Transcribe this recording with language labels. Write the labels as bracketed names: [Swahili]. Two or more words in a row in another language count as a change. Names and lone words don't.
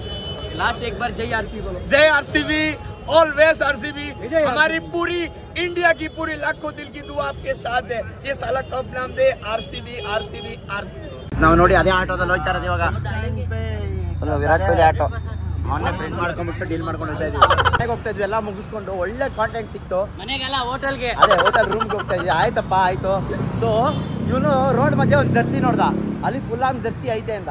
[Hindi] लास्ट एक बार जय RCB बोलो. जय RCB. Always RCB. हमारी पूरी इंडिया की पूरी लाखों दिल की दुआ आपके साथ है. [Kannada] ಈ ಸಲ ಕಪ್ ನಮ್ದೇ RCB. ನಾವು ನೋಡಿ ಅದೇ ಆಟೋದಲ್ಲಿ ಹೋಗ್ತಾ ಇರೋದು ಇವಾಗ. ವಿರಾಟ್ ಕೊಹ್ಲಿ ಆಟೋ ಮೊನ್ನೆ ಫ್ರೆಂಡ್ ಮಾಡ್ಕೊಂಡ್ಬಿಟ್ಟು ಡೀಲ್ ಮಾಡ್ಕೊಂಡು ಹೋಗ್ತಾ ಇದ್ವಿ. ಮನೆಗೆ ಹೋಗ್ತಾ ಇದ್ವಿ, ಎಲ್ಲ ಮುಗಿಸ್ಕೊಂಡು ಒಳ್ಳೆ ಕಾಂಟೆಂಟ್ ಸಿಕ್ತು. ಮನೆಗೆಲ್ಲ ಹೋಟೆಲ್ಗೆ, ಅದೇ ಹೋಟೆಲ್ ರೂಮ್ಗೆ ಹೋಗ್ತಾ ಇದ್ವಿ. ಆಯ್ತಪ್ಪ ಆಯ್ತು. ಸೊ ಇವನು ರೋಡ್ ಮಧ್ಯೆ ಒಂದು ಜರ್ಸಿ ನೋಡ್ದ, ಅಲ್ಲಿ ಫುಲ್ ಆಗಿ ಜರ್ಸಿ ಐತೆ ಅಂತ.